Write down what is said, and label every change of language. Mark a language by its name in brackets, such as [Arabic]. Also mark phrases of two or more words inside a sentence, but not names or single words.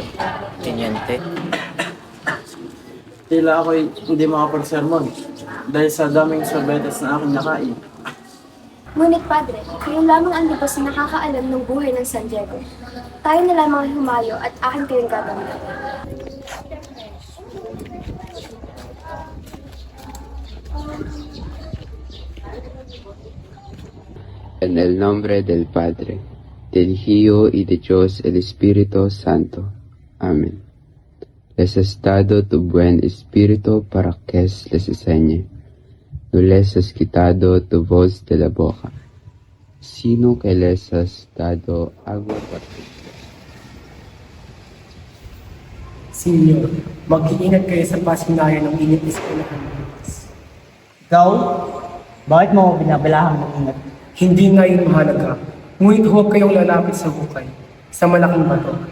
[Filipino] Tinyente. Tila ako'y hindi makapag-sermon dahil sa daming sorbetes na aking nakain. Ngunit Padre, kayo lamang ang libas na nakakaalam ng buhay ng San Diego. Tayo na lamang ang humayo at akin kayong gagawin. [Spanish] En el nombre del Padre, del Hijo y de Dios el Espíritu Santo. Amén. Les has dado tu buen espíritu para que les enseñe. No les has quitado tu voz de la boca, sino que les has dado agua para [Filipino] Senyor, mag-iingat kayo sa pasinayan ng init na eskwelahan ng bukas. Ikaw? Bakit mo ako binabalahang ng ingat? Hindi nga yun mahalaga, ngunit huwag kayong lalapit sa bukay, sa malaking bato.